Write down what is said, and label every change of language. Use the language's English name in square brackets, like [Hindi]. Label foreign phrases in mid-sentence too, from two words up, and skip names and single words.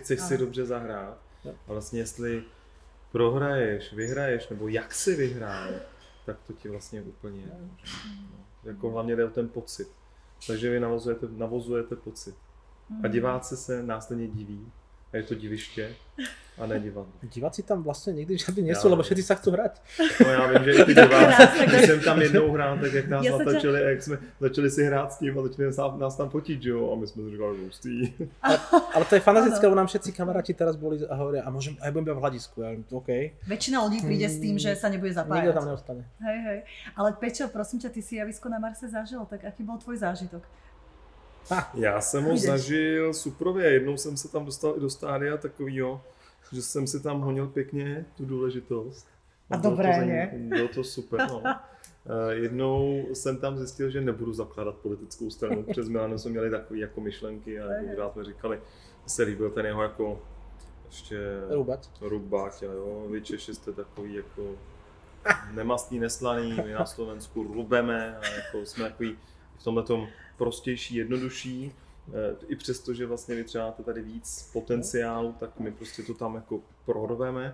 [Czech] chceš si dobře zahrát a vlastně jestli prohraješ, vyhraješ, nebo jak si vyhraje, tak to ti vlastně úplně jedno. Jako hlavně jde o ten pocit. Takže vy navozujete pocit. A diváci se následně diví. A je to diviště a ne divadlo. Diváci tam vlastně nikdy žádný nejsou, [Slovak] lebo všetci sa chcú hrať. [Czech] No já vím, že i ty diváci, když jsem tam jednou hrál, tak jak nás natočili, jak jsme začali si hrát s tím a začali nás tam fotit, že jo, a my jsme si říkali, hustý. [Slovak] Ale to je fantastické, lebo nám všetci kamaráti teraz boli a hovoria, a môžem, aj budem v hľadisku, ja OK. Väčšina ľudí príde s tým, že sa nebude zapájať. Nikto tam neostane. Hej. Ale Pečo, prosím ťa, ty si javisko na Marse zažil, tak aký bol tvoj zážitok? [Czech] Já jsem ho zažil suprově, jednou jsem se tam dostal i do stádia takovýho, že jsem si tam honil pěkně tu důležitost. [Slovak] A dobré, ne? [Czech] Bylo to super, no. Jednou jsem tam zjistil, že nebudu zakládat politickou stranu, přes Milanem jsme měli takové jako myšlenky a jako jsme říkali, se líbil ten jeho jako ještě Rubať, jo, vy Češi jste takový jako nemastný, neslaný, my na Slovensku rubeme a jako jsme takový v tomhletom prostější, jednodušší, i přesto, že vlastně vy třeba máte tady víc potenciálu, tak my prostě to tam jako prorveme.